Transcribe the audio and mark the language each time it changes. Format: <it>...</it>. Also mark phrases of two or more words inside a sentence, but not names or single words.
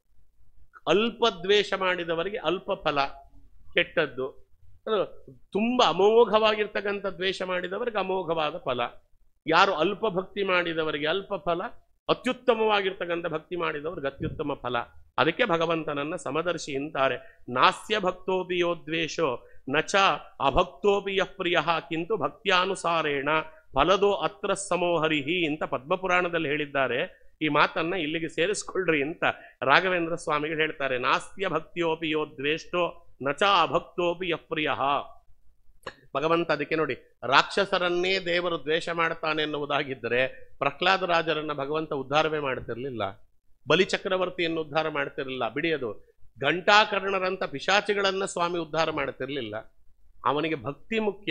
<kn>ಅಲ್ಪ ದ್ವೇಷ ಮಾಡಿದವರಿಗೆ ಅಲ್ಪ ಫಲ ಕೆಟ್ಟದ್ದು, ತುಂಬಾ ಅಮೋಘವಾಗಿರ್ತಕ್ಕಂಥ ದ್ವೇಷ ಮಾಡಿದವರಿಗೆ ಅಮೋಘವಾದ ಫಲ. ಯಾರು ಅಲ್ಪ ಭಕ್ತಿ ಮಾಡಿದವರಿಗೆ ಅಲ್ಪ ಫಲ, ಅತ್ಯುತ್ತಮವಾಗಿರ್ತಕ್ಕಂಥ ಭಕ್ತಿ ಮಾಡಿದವ್ರಿಗೆ ಅತ್ಯುತ್ತಮ ಫಲ. ಅದಕ್ಕೆ ಭಗವಂತನನ್ನ ಸಮದರ್ಶಿ ಅಂತಾರೆ.</kn> <sa>ನಾಸ್ಯ ಭಕ್ತೋಪಿ ಯೋ ದ್ವೇಷೋ ನಚ ಅಭಕ್ತೋಪಿ ಯಃ ಪ್ರಿಯಃ ಕಿಂತು ಭಕ್ತ್ಯಾನುಸಾರೇಣ ಫಲದೋ ಅತ್ರ ಸಮೋಹರಿಹಿ</sa> <kn>ಅಂತ ಪದ್ಮಪುರಾಣದಲ್ಲಿ ಹೇಳಿದ್ದಾರೆ. ಈ ಮಾತನ್ನ ಇಲ್ಲಿಗೆ ಸೇರಿಸ್ಕೊಳ್ರಿ ಅಂತ ರಾಘವೇಂದ್ರ ಸ್ವಾಮಿಗಳು ಹೇಳ್ತಾರೆ.</kn> <sa>ನಾಸ್ಯ ಭಕ್ತಿಯೋಪಿ ಯೋ ದ್ವೇಷ್ಟೋ ನಚ ಅಭಕ್ತೋಪಿ ಯಃ ಪ್ರಿಯಃ.</sa> <kn>ಭಗವಂತ ಅದಕ್ಕೆ ನೋಡಿ, ರಾಕ್ಷಸರನ್ನೇ ದೇವರು ದ್ವೇಷ ಮಾಡ್ತಾನೆ ಎನ್ನುವುದಾಗಿದ್ದರೆ ಪ್ರಹ್ಲಾದ ರಾಜರನ್ನ ಭಗವಂತ ಉದ್ಧಾರವೇ ಮಾಡ್ತಿರ್ಲಿಲ್ಲ, ಬಲಿಚಕ್ರವರ್ತಿಯನ್ನು ಉದ್ಧಾರ ಮಾಡ್ತಿರ್ಲಿಲ್ಲ. ಬಿಡಿಯದು ಘಂಟಾಕರ್ಣರಂತ ಪಿಶಾಚಿಗಳನ್ನ ಸ್ವಾಮಿ ಉದ್ಧಾರ ಮಾಡ್ತಿರ್ಲಿಲ್ಲ. ಅವನಿಗೆ ಭಕ್ತಿ ಮುಖ್ಯ.</kn>